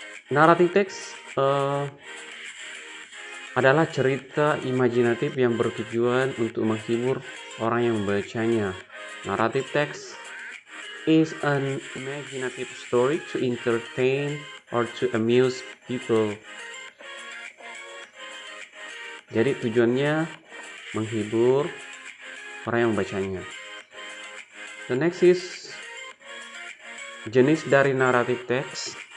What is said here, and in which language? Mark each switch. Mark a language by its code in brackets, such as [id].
[id] Narrative text adalah cerita imajinatif yang bertujuan untuk menghibur orang yang membacanya. [en] Narrative text is an imaginative story to entertain or to amuse people. [id] Jadi tujuannya menghibur orang yang membacanya. [en] The next is [id] jenis dari [en] narrative text.